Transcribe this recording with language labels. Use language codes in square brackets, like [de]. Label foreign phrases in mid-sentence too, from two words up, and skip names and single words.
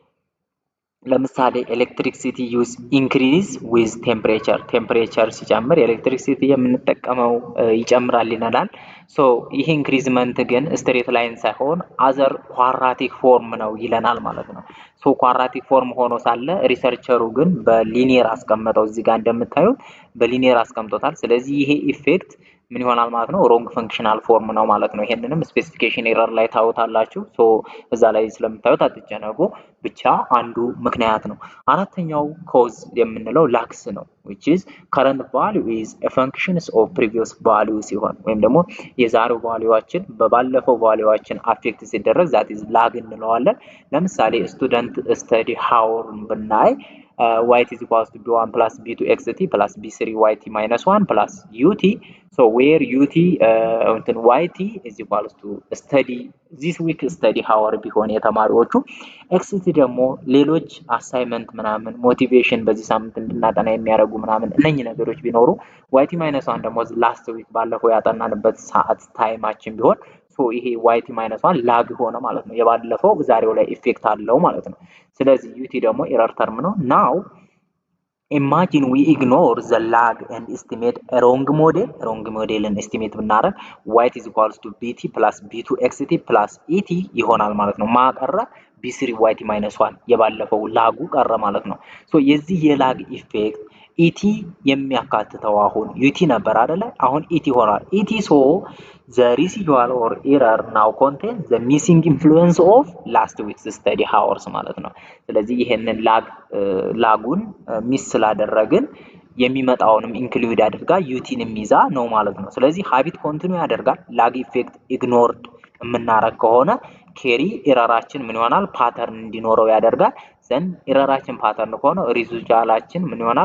[am] ለምሳሌ [en] electricity use increase with temperature [am] ሲጨምር ኤሌክትሪክሲቲ የምንጠቀመው ይጨምራል ይነላል። ሶ ይሄ ኢንክሪዝመንት ግን [en] straight line [am] ሳይሆን [en] other quadratic form [am] ነው ይለናል ማለት ነው። ሶ [en] quadratic form [am] ሆኖ ሳለ ሪሰርቸሩ ግን በሊኒየር አስቀመጠው። እዚህ ጋር እንደምታዩት በሊኒየር አስቀምጦታል። ስለዚህ ይሄ ኢፌክት ምን ይሆናል ማለት ነው? [en] wrong functional form [am] ነው ማለት ነው። ይሄንንም [en] specification error [am] ላይ ታውታላችሁ። ሶ እዛ ላይ ስለምታዩት አትጨነቁ። ብቻ አንዱ ምክንያት ነው። አራተኛው ኮዝ የምንለው ላክስ ነው [en] which is current value is a function of previous value [am] ሲሆን ወይም ደግሞ የዛሬው ቫልዩዋችን በባለፈው ቫልዩዋችን አፌክት ሲደረግ [en] that is lag [am] እንለዋለን። ለምሳሌ [en] student study hourን [am] ብናይ [en] yt is equals to b1 plus b2 xt plus b3 yt minus 1 plus ut. So where ut yt is equals to study this week study hour [am] ቢሆን የተማሪዎቹ xt ደግሞ ሌሎች አሳይመንት ምናምን ሞቲቬሽን በዚህ ሳምንት እንድናጠና የሚያደርጉ ምናምን እነኚህ ነገሮች ቢኖሩ [en] yt minus 1 [am] ደግሞ [en] last week [am] ባለፈው ያጠናንበት ሰዓት ታይማችን ቢሆን ሶ ይሄ [en] yt minus 1 [am] ላግ ሆነ ማለት ነው። የባለፈው ዛሬው ላይ ኢፌክት አለው ማለት ነው። ስለዚህ ut ደግሞ [en] error term [am] ነው። ናው [en] imagine we ignore the lag and estimate a wrong modelን estimate ብናረግ yt is equals to bt plus b2 xt plus et [am] ይሆናል ማለት ነው። ማቀረ [en] b3 yt minus 1 [am] የባለፈው ላጉ ቀረ ማለት ነው። ሶ የዚህ የላግ ኢፌክት ኢቲ የሚያካትተው አሁን ዩቲ ነበር አይደለ? አሁን ኢቲ ሆኗል። ኢቲ ሶ [en] the residual or error now contain the missing influence of last week's study hours [am] ማለት ነው። ስለዚህ ይሄንን ላጉን ሚስ ስላደረግን የሚመጣውንም ኢንክሉድ አድርጋ ዩቲንም ይዛ ነው ማለት ነው። ስለዚህ [en] habit continue [am] ያደርጋል። [en] lag effect ignored [am] የምናረግ ከሆነ ኬሪ ኤረራችን ምን ይሆናል? ፓተርን እንዲኖረው ያደርጋል። ዘን ኤረራችን ፓተርን ከሆነ ሪዙልታችን ምን ይሆናል?